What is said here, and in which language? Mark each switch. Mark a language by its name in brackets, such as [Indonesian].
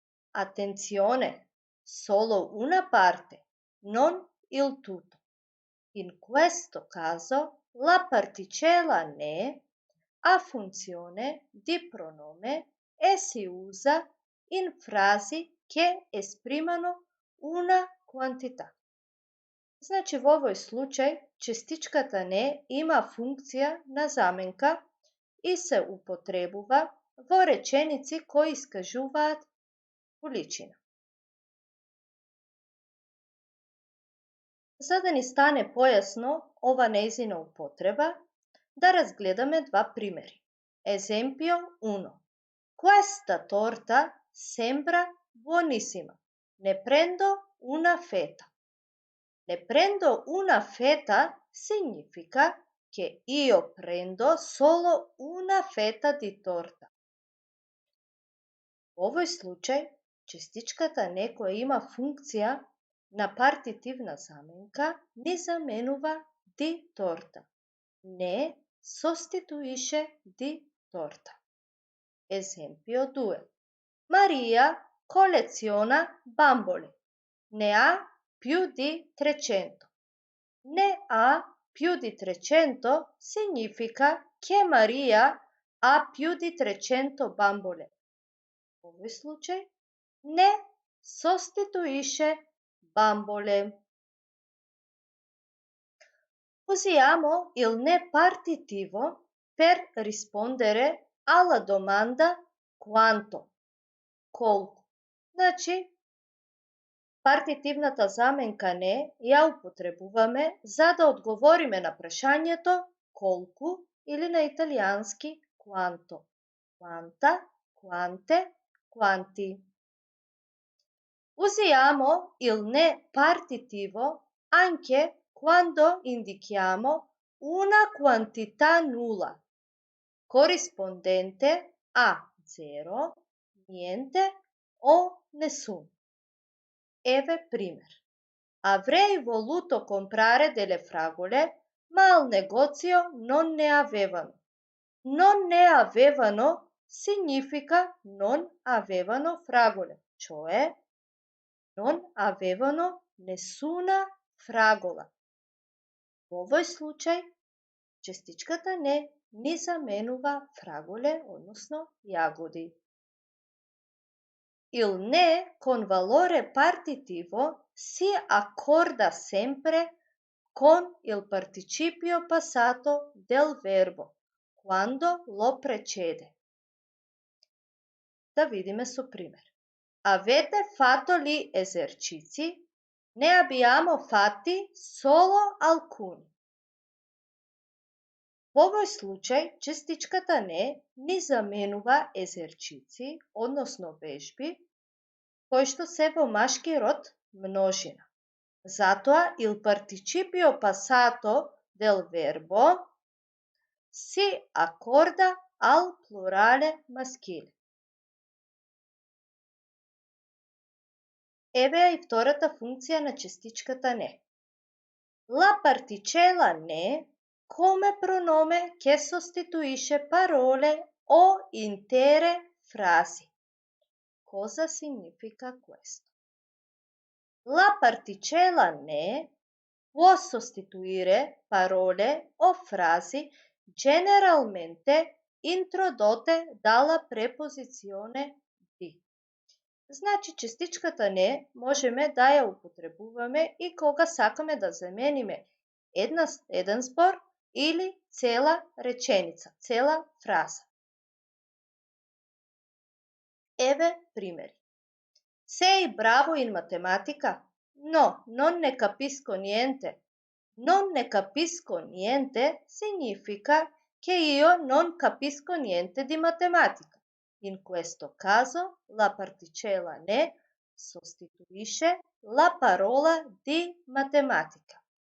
[Italian] Attenzione, solo una parte, non il tutto. In questo caso la particella ne ha funzione di pronome e si usa in frasi che esprimano una quantità. [Macedonian] Значи, во овој случај, честичката не има функција на заменка и се употребува во реченици кои искажуваат количина. За да ни стане појасно ова нејзина употреба, да разгледаме два примери. [Italian] Esempio 1. Questa torta sembra buonissima. Ne prendo una fetta. Ne prendo una fetta significa che io prendo solo una fetta di torta. [Macedonian] Во овој случај, честичката не која има функција на партитивна заменка ни заменува [Italian] di torta. Не sostituisce di torta. Esempio 2. Maria colleziona bambole. Ne ha più di 300. Ne ha più di 300 significa che Maria ha più di 300 bambole. [Macedonian] В овој случај не [Italian] sostituisce bambole. Usiamo il ne partitivo per rispondere alla domanda quanto, [Macedonian] колку. Значи, партитивната заменка не ја употребуваме за да одговориме на прашањето колку или на италијански [Italian] quanto. Quanta, quante, quanti. Usiamo il ne partitivo anche quando indichiamo una quantità nulla, corrispondente a zero, niente o nessuno. [Macedonian] Eve primer. [Italian] Avrei voluto comprare delle fragole, ma al negozio non ne avevano. Non ne avevano significa non avevano fragole, cioè non avevano nessuna fragola. [Macedonian] Во овој случај, честичката не ни заменува фраголе, односно јагоди. [Italian] Il ne con valore partitivo si accorda sempre con il participio passato del verbo, quando lo precede. [Macedonian] Да видиме со пример. [Italian] Avete fatto gli esercizi? Ne abbiamo fatti solo alcuni. [Macedonian] Во овој случај, честичката не ни заменува езерчици, односно вежби, кои што се во машки род множина. Затоа [Italian] il participio passato del verbo si accorda al plurale maschile. [Macedonian] Еве и втората функција на честичката не. [Italian] La particella ne come pronome che sostituisce parole o intere frasi. Cosa significa questo? La particella ne può sostituire parole o frasi generalmente introdotte dalla preposizione di. [Macedonian] Значи частичката не можеме да ја употребуваме и кога сакаме да замениме еден збор или цела реченица, цела фраза. Еве примери. [Italian] Sei bravo in matematica? No, non ne capisco niente. Non ne capisco niente significa che io non capisco niente di matematica. In questo caso la particella ne sostituisce la parola di matematica.